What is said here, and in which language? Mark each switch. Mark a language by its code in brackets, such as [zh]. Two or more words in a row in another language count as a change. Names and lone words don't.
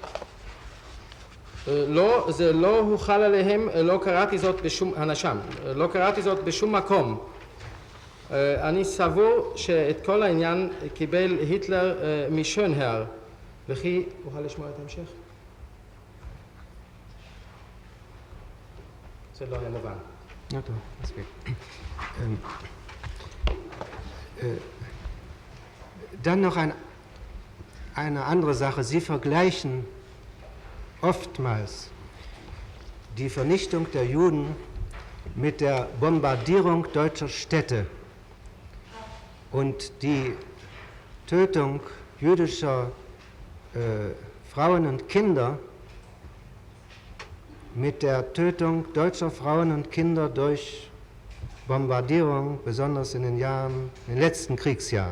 [he] לא, זה לא הוחל עליהם, לא קראתי זאת בשום, הנשם, לא קראתי זאת בשום מקום. אני סבור שאת כל העניין קיבל היטלר משונהר, וכי אוכל לשמוע את ההמשך? זה לא היה מובן. [de] Ja, doch, deswegen. Dann noch eine andere Sache. Sie vergleichen oftmals die Vernichtung der Juden mit der Bombardierung deutscher Städte und die Tötung jüdischer Frauen und Kinder mit der Tötung deutscher Frauen und Kinder durch Bombardierung, besonders in den letzten Kriegsjahren.